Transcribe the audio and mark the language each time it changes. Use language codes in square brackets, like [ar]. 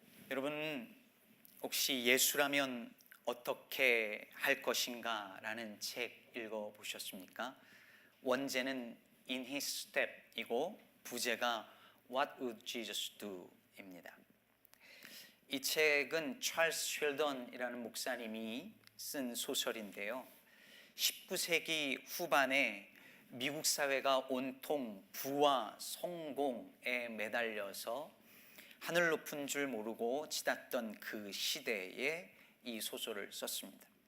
[ko] 여러분, 혹시 예수라면 어떻게 할 것인가 라는 책 읽어보셨습니까? 원제는 [en] In His Step [ko] 이고 부제가 [en] What Would Jesus Do? [ko] 입니다. 이 책은 찰스 쉘던이라는 목사님이 쓴 소설인데요, 19세기 후반에 미국 사회가 온통 부와 성공에 매달려서 하늘 높은 줄 모르고 치닫던 그 시대에 이 소설을 썼습니다.